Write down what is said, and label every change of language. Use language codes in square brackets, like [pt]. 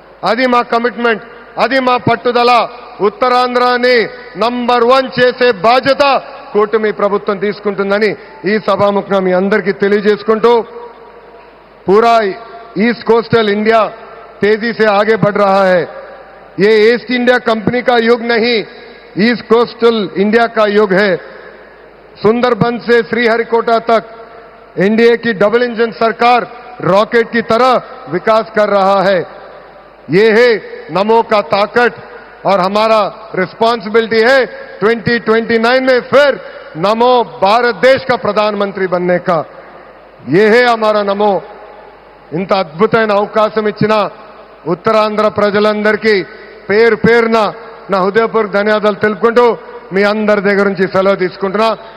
[te] అది మా కమిట్మెంట్, అది మా పట్టుదల. ఉత్తరాంధ్రాన్ని నంబర్ 1 చేసే బాధ్యత కూటమి ప్రభుత్వం తీసుకుంటుందని ఈ సభాముఖంగా మీ అందరికీ తెలియజేసుకుంటూ, [hi] पूरा ईस्ट कोस्टल इंडिया तेजी से आगे बढ़ रहा है. ये ईस्ट इंडिया कंपनी का युग नहीं, ईस्ट कोस्टल इंडिया का युग है. सुंदरबन से श्रीहरिकोटा तक एनडीए की डबल इंजन सरकार रॉकेट की तरह विकास कर रहा है. ये है नमो का ताकत और हमारा रिस्पांसिबिलिटी है 2029 में फिर नमो भारत देश का प्रधानमंत्री बनने का. ये है हमारा नमो. [te] ఇంత అద్భుతమైన అవకాశం ఇచ్చిన ఉత్తరాంధ్ర ప్రజలందరికీ పేరు పేరున నా హృదయపూర్వక ధన్యవాదాలు తెలుపుకుంటూ మీ అందరి దగ్గర నుంచి సెలవు తీసుకుంటున్నా.